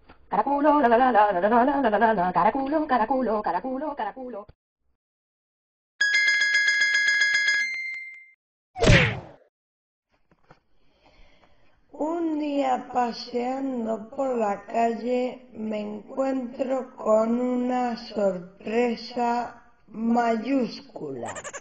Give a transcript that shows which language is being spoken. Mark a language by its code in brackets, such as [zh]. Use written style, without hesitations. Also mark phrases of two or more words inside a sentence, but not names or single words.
[es] Caraculo, la la la la la la la la la la, caraculo, caraculo, caraculo, caraculo. Un día paseando por la calle me encuentro con una sorpresa mayúscula.